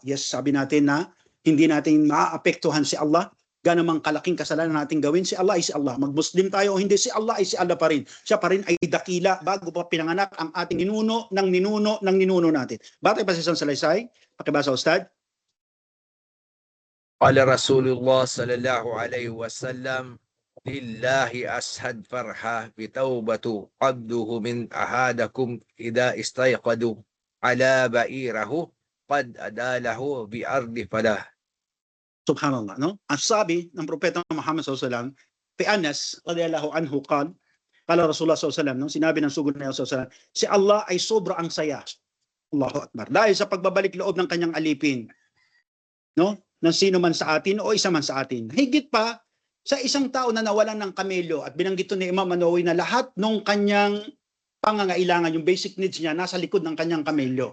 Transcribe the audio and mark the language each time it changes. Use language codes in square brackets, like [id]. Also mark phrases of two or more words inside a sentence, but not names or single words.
[tl] Yes, sabi natin na hindi natin maapektuhan si Allah. Gaano mang kalaking kasalanan natin gawin, si Allah ay si Allah. Mag-Muslim tayo o hindi, si Allah ay si Allah pa rin. Siya pa rin ay dakila bago pa pinanganak ang ating ninuno natin. Batay pa sa isang salaysay, pakibasa Ustad. [ar] قال رسول الله صلى الله عليه وسلم، لله أشد فرحة بتوبة عبده من أحدكم إذا استيقظ على بعيره قد أضله بأرض فلاة. [tl] Subhanallah, no? Ang sabi ng Propeta Muhammad SAW, [ar] في أنس رضي الله عنه قال رسول الله [tl] SAW, no? Sinabi ng sugod na SAW, si Allah ay sobra ang saya. [ar] الله أكبر. [tl] Dahil sa pagbabalik loob ng kanyang alipin, no? Ng sino man sa atin o isa man sa atin. Higit pa sa isang tao na nawalan ng kamelyo, at binanggit ni Imam An-Nawawi na lahat ng kanyang pangangailangan, yung [en] basic needs [tl] niya, nasa likod ng kanyang kamelyo.